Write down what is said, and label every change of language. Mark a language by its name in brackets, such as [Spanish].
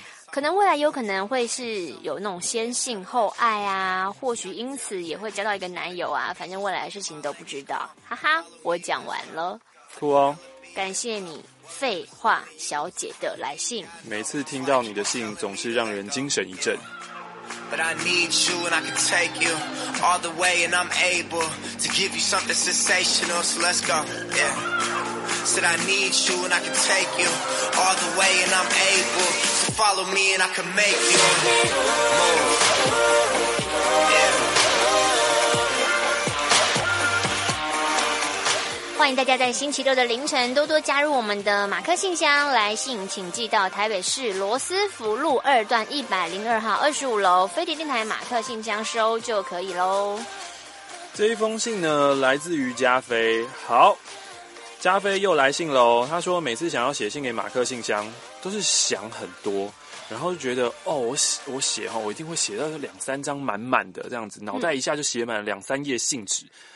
[Chinese] 可能未来有可能会是有那种先性后爱啊，或许因此也会交到一个男友啊，反正未来的事情都不知道。哈哈，我讲完了。酷哦。感谢你废话小姐的来信。每次听到你的信总是让人精神一振。 [English] But I need you and I can take you all the way and I'm able to give you something sensational, so let's go, yeah. Said I need you and I can take you all the way and I'm able to follow me and I can make you move, yeah. [Chinese] 欢迎大家在星期六的凌晨多多加入我们的马克信箱，来信请寄到台北市罗斯福路二段102号25楼飞碟电台马克信箱收就可以咯。这一封信呢来自于加菲。好，加菲又来信咯，他说每次想要写信给马克信箱都是想很多，然后就觉得哦，我写我一定会写到两三张满满的这样子，脑袋一下就写满了两三页信纸。